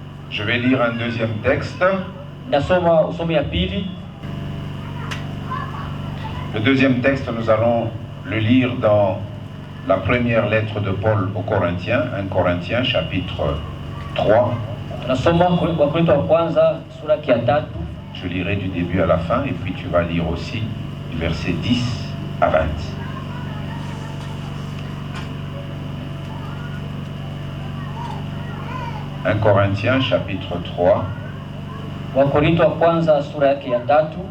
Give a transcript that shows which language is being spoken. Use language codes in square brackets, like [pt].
[fr] Je vais lire un deuxième texte. [sw] Nasoma usomo ya pili. [fr] Le deuxième texte, nous allons le lire dans la première lettre de Paul aux Corinthiens, 1 Corinthiens chapitre 3. [sw] Nasoma kwa Korinto wa kwanza sura ya 3. [fr] Je lirai du début à la fin et puis tu vas lire aussi du verset 10 à 20. « 1 Corinthiens chapitre 3. [sw] Wa Korinto wa kwanza sura yake ya 3.